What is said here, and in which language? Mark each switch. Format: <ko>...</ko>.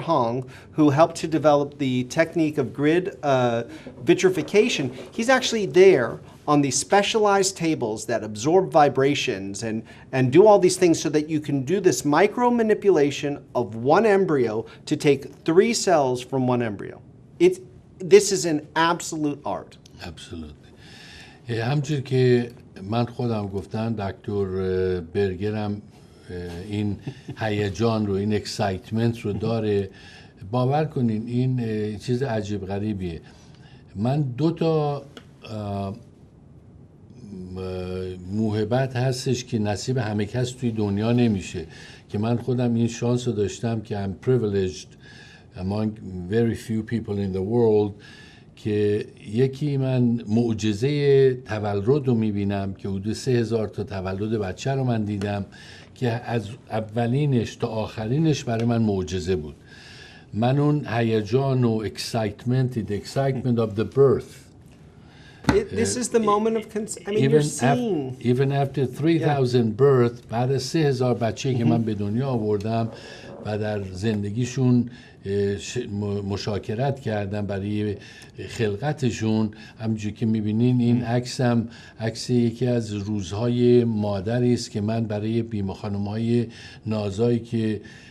<en>Hong, who helped to develop the technique of grid vitrification. He's actually there on these specialized tables that absorb vibrations and do all these things so that you can do this micro manipulation of one embryo to take 3 cells from one embryo. This is an absolute art. Absolutely.</en> <fa>همچنین که من خودم گفتم دکتر برگرم این هیجان رو، این اکسایتمنت رو داره. باور کنین این چیز عجیب غریبیه. من 2 تا موهبت هستش که نصیب همه کس توی دنیا نمیشه که من خودم این شانس رو داشتم که</fa> <en>I'm privileged among very few people in the world</en> <fa>که یکی من معجزه تولد رو میبینم که حدود 3000 تا تولد بچه رو من دیدم که از اولینش تا آخرینش برای من معجزه بود. من اون هیجان و</fa> <en>excitement of the birth This is the moment of I mean, you're seeing. Even after 3,000 birth،</en> <fa>بعد از 3,000 بچه که من به دنیا آوردم و در زندگیشون مشاکرت کردم برای خلقتشون، همونجور که میبینین این عکسم عکس یکی از روزهای مادری است که من برای بیمه خانم‌های نازایی که</fa>